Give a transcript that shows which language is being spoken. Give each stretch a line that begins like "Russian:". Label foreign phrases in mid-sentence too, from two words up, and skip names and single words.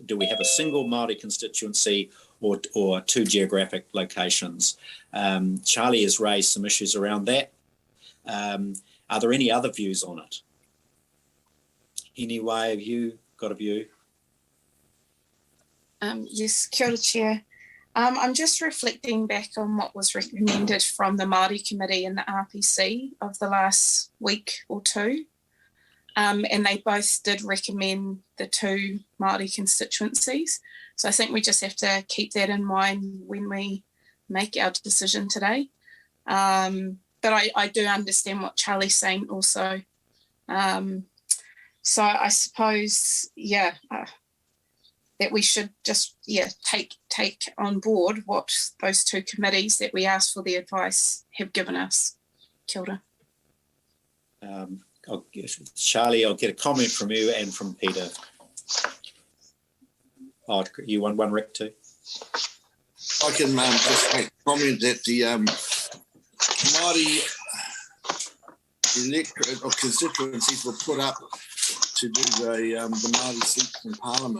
English: Do we have a single Māori constituency or 2 geographic locations? Charlie has raised some issues around that. Are there any other views on it? Anyway, have you got a view? Yes,
Māori: kia ora,
English: Chair. I'm just reflecting back on what was recommended from the Māori Committee and the RPC of the last week or two. And they both did recommend the 2 Māori constituencies. So I think we just have to keep that in mind when we make our decision today. But I do understand what Charlie's saying also. So I suppose, that we should just, take on board what those 2 committees that we asked for the advice have given us.
Māori: Kia ora.
English: Charlie, I'll get a comment from you and from Peter. Oh, you want one, Rick, too? I can just make a comment that the Māori electorate or constituencies were put up to do the Māori seats in Parliament.